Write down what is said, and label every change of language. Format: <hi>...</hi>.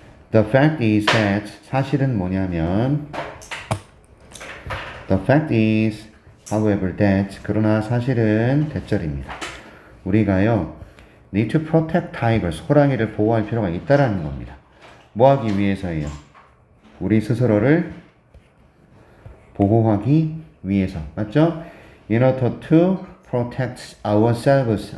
<en>The fact is that</en> <ko>사실은 뭐냐면</ko> <en>The fact is however that</en> <ko>그러나 사실은 대절입니다. 우리가요</ko> <en>need to protect tigers</en> <ko>호랑이를 보호할 필요가 있다라는 겁니다. 뭐 하기 위해서예요? 우리 스스로를 보호하기 위해서. 맞죠?</ko> <en>In order to protect ourselves.</en>